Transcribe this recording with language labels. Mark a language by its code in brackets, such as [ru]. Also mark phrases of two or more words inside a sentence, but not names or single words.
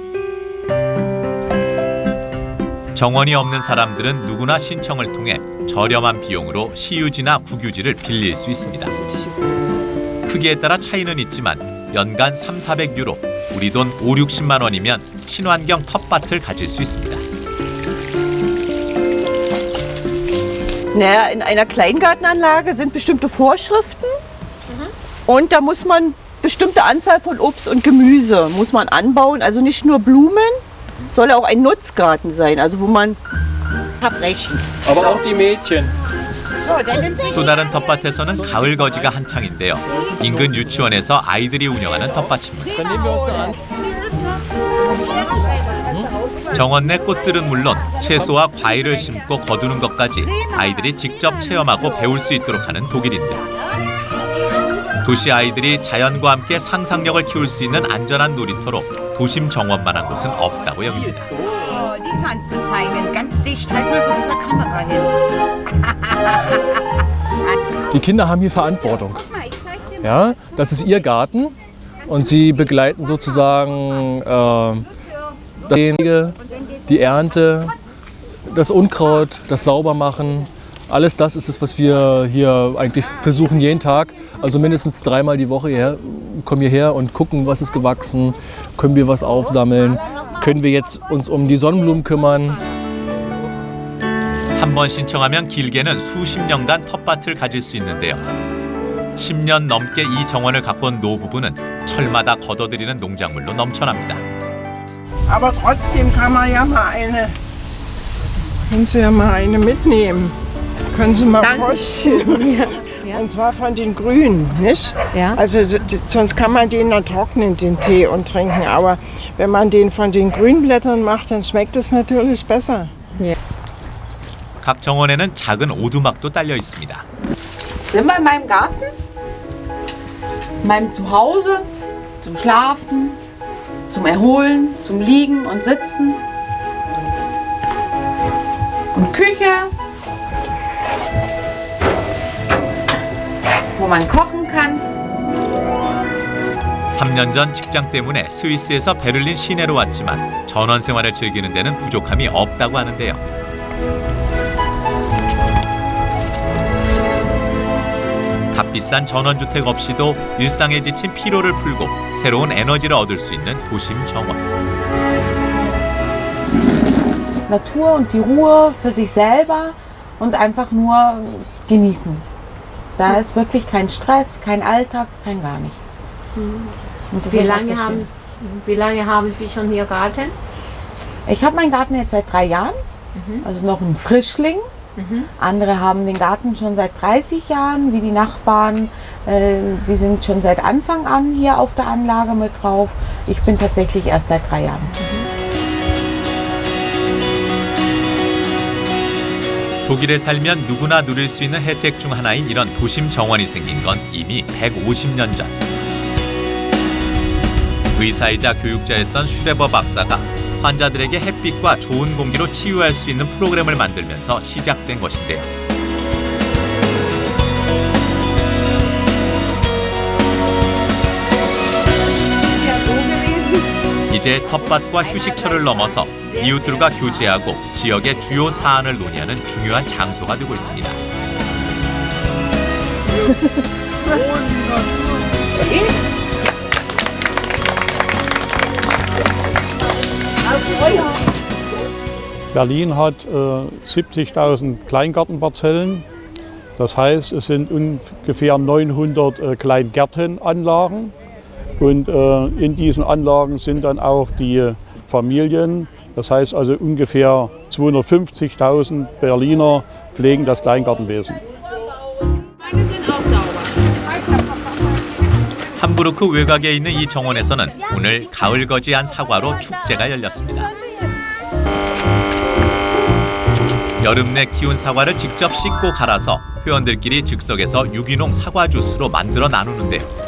[ko] 정원이 없는 사람들은 누구나 신청을 통해 저렴한 비용으로 시유지나 국유지를 빌릴 수 있습니다. 크기에 따라 차이는 있지만 연간 300~400유로, 우리 돈 5~60만 원이면 친환경 텃밭을 가질 수 있습니다. [de] Naja, in einer Kleingartenanlage sind bestimmte Vorschriften und da muss man bestimmte Anzahl von Obst und Gemüse muss man anbauen, also nicht nur Blumen, soll auch ein Nutzgarten sein, also wo man verbrechen. Aber auch die Mädchen. [ko] 또 다른 텃밭에서는 가을 거지가 한창인데요. 인근 유치원에서 아이들이 운영하는 텃밭입니다. [de] Dann nehmen wir uns an. [ko] 정원 내 꽃들은 물론 채소와 과일을 심고 거두는 것까지 아이들이 직접 체험하고 배울 수 있도록 하는 독일인들. 도시 아이들이 자연과 함께 상상력을 키울 수 있는 안전한 놀이터로 도심 정원만한 곳은 없다고 여깁니다. [de] Die kannst du zeigen, ganz dicht, halt mal so zur Kamera hin. Die Kinder haben hier Verantwortung. Ja, das ist ihr Garten und sie begleiten sozusagen die Ernte, das Unkraut, das Saubermachen. Alles das ist es, was wir hier eigentlich versuchen jeden Tag, also mindestens 3-mal die Woche kommen hierher und gucken, was ist gewachsen, können wir was aufsammeln, können wir jetzt uns um die Sonnenblumen kümmern. [ko] 한 번 신청하면 길게는 수십 년간 텃밭을 가질 수 있는데요. 10년 넘게 이 정원을 가꾼 노부부는 철마다 걷어들이는 농작물로 넘쳐납니다. [de] Aber trotzdem kann man ja mal kannst du ja mal eine mitnehmen. Können Sie mal vorstellen. Ja. Und zwar von den Grünen, nicht? Ja. Also sonst kann man den dann trocknen, den Tee, und trinken. Aber wenn man den von den Grünblättern macht, dann schmeckt es natürlich besser. Ja. [ko] 각 정원에는 작은 오두막도 딸려 있습니다. [de] Sind wir in meinem Garten? In meinem Zuhause, zum Schlafen, zum Erholen, zum Liegen und Sitzen. Und Küche, wo man kochen kann. [ko] 3년 전 직장 때문에 스위스에서 베를린 시내로 왔지만 전원 생활을 즐기는 데는 부족함이 없다고 하는데요. 값비싼 전원주택 없이도 일상에 지친 피로를 풀고 새로운 에너지를 얻을 수 있는 도심 정원. [de] Natur und die Ruhe für sich selber und einfach nur genießen. Da ist wirklich kein Stress, kein Alltag, kein gar nichts. Und das Wie ist lange haben Sie schon hier Garten? Ich habe meinen Garten jetzt seit 3 Jahren, also noch ein Frischling. Andere haben den Garten schon seit 30 Jahren, wie die Nachbarn. Die sind schon seit Anfang an hier auf der Anlage mit drauf. Ich bin tatsächlich erst seit 3 Jahren. [ko] 독일에 살면 누구나 누릴 수 있는 혜택 중 하나인 이런 도심 정원이 생긴 건 이미 150년 전. 의사이자 교육자였던 슈레버 박사가 환자들에게 햇빛과 좋은 공기로 치유할 수 있는 프로그램을 만들면서 시작된 것인데요. [de] Ja, so gewesen. [ko] 이제 텃밭과 휴식처를 넘어서 이웃들과 교제하고 지역의 주요 사안을 논의하는 중요한 장소가 되고 있습니다. [de] Berlin hat 70.000 Kleingartenparzellen. Das heißt, es sind ungefähr 900 Kleingärtenanlagen. Und in diesen Anlagen sind dann auch die Familien. Das heißt also ungefähr 250.000 Berliner pflegen das Kleingartenwesen. Meine sind auch sauber. [ko] 함부르크 외곽에 있는 이 정원에서는 오늘 가을거지한 사과로 축제가 열렸습니다. 여름 내 키운 사과를 직접 씻고 갈아서 회원들끼리 즉석에서 유기농 사과 주스로 만들어 나누는데요.